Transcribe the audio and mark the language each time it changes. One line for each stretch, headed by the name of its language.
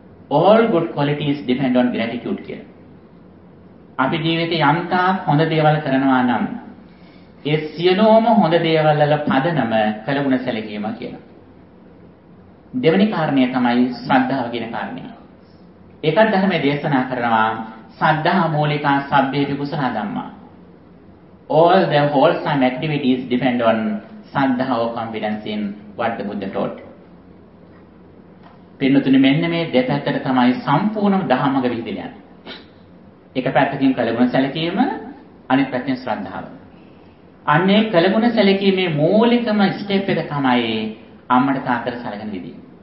English: All good qualities depend on gratitude
Sinhala: කියලා. අපි ජීවිතේ යම්තාක් හොඳ දේවල් කරනවා නම් ඒ සියලුම හොඳ දේවල් වල පදනම කලගුණ සැලකීම කියලා. දෙවෙනි කාරණය තමයි ශ්‍රද්ධාව කියන කාරණය. ඒකත් ධර්මයේ දේශනා කරනවා
Pali: සද්ධා මූලිකා සබ්බේති කුසල ධම්මා.
English: All the wholesome activities depend on saddha or confidence in what the Buddha taught.
Sinhala: පින්නතුනි මෙන්න මේ දෙපැත්තට තමයි සම්පූර්ණම ධර්මග විහිදෙන. එක පැත්තකින් කලගුණ සැලකීම, අනිත් පැත්තෙන් ශ්‍රද්ධාව. අන්නේ කලගුණ සැලකීමේ මූලිකම ස්ටෙප් එක තමයි අම්මට තාත්තට සැලකෙන විදිය.